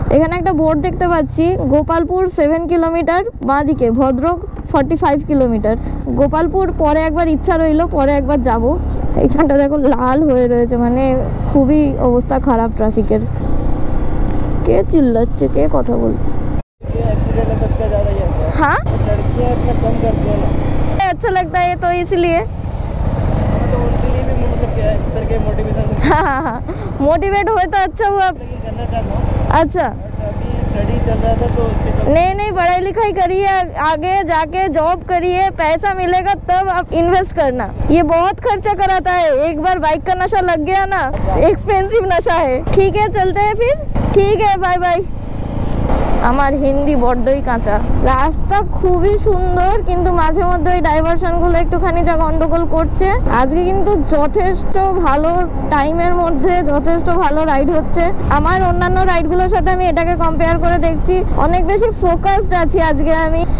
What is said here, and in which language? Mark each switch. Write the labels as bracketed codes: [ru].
[bn] এখানে একটা বোর্ড দেখতে পাচ্ছি, গোপালপুর 7 কিলোমিটার, বাঁদিকে ভদ্রক 45 কিলোমিটার। গোপালপুর পরে একবার ইচ্ছা রইলো, পরে একবার যাব। এখানটা দেখো লাল হয়ে রয়েছে, মানে খুবই অবস্থা খারাপ ট্রাফিকের। কে চিল্লাচ্ছে, কে কথা বলছে? [hi] हाँ अच्छा लगता है तो इसलिए हाँ मोटिवेट हुए तो अच्छा हुआ। अच्छा नहीं पढ़ाई लिखाई करिए, आगे जाके जॉब करिए, पैसा मिलेगा तब आप इन्वेस्ट करना। ये बहुत खर्चा कराता है, एक बार बाइक का नशा लग गया ना, एक्सपेंसिव नशा है। ठीक है चलते हैं फिर, ठीक है बाय बाय। [bn] আমার হিন্দি বড্ডই কাঁচা। রাস্তা খুবই সুন্দর, কিন্তু মাঝে মধ্যে ওই ডাইভারশনগুলো একটুখানি যা গন্ডগোল করছে। আজকে কিন্তু যথেষ্ট ভালো টাইমের মধ্যে যথেষ্ট ভালো রাইড হচ্ছে। আমার অন্যান্য রাইডগুলোর সাথে আমি এটাকে কম্পেয়ার করে দেখছি, অনেক বেশি ফোকাসড আছি আজকে আমি।